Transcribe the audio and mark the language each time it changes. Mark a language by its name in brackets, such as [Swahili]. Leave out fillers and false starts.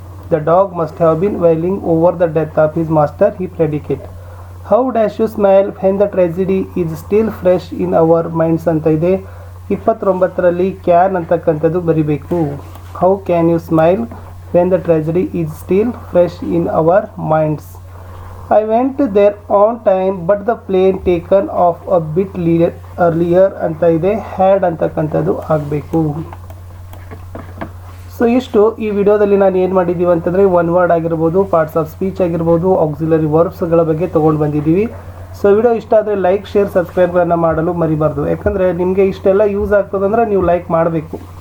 [English] The dog must have been wailing over the death of his master he predicate. How dash you smile when the tragedy is still fresh in our minds [Kannada] ಅಂತ ಇದೆ. 29ರಲ್ಲಿ can ಅಂತಕ್ಕಂಥದ್ದು ಬರಿಬೇಕು. [English] How can you smile when the tragedy is still fresh in our minds. I went there on time but the plane taken off a bit earlier [Kannada] ಅಂತ ಇದೆ. Had ಅಂತಕ್ಕಂಥದ್ದು ಆಗಬೇಕು. So ಇಷ್ಟು ಈ ವಿಡಿಯೋದಲ್ಲಿ ನಾನು ಏನು ಮಾಡಿದ್ದೀವಿ ಅಂತಂದರೆ ಒನ್ ವರ್ಡ್ ಆಗಿರ್ಬೋದು, ಪಾರ್ಟ್ಸ್ ಆಫ್ ಸ್ಪೀಚ್ ಆಗಿರ್ಬೋದು, ಆಕ್ಸಿಲರಿ ವರ್ಬ್ಸ್ಗಳ ಬಗ್ಗೆ ತೊಗೊಂಡು ಬಂದಿದ್ದೀವಿ. ಸೊ ವಿಡಿಯೋ ಇಷ್ಟ ಆದರೆ ಲೈಕ್, ಶೇರ್, ಸಬ್ಸ್ಕ್ರೈಬ್ಗಳನ್ನು ಮಾಡಲು ಮರಿಬಾರ್ದು. ಯಾಕಂದರೆ ನಿಮಗೆ ಇಷ್ಟೆಲ್ಲ ಯೂಸ್ ಆಗ್ತದಂದ್ರೆ ನೀವು ಲೈಕ್ ಮಾಡಬೇಕು.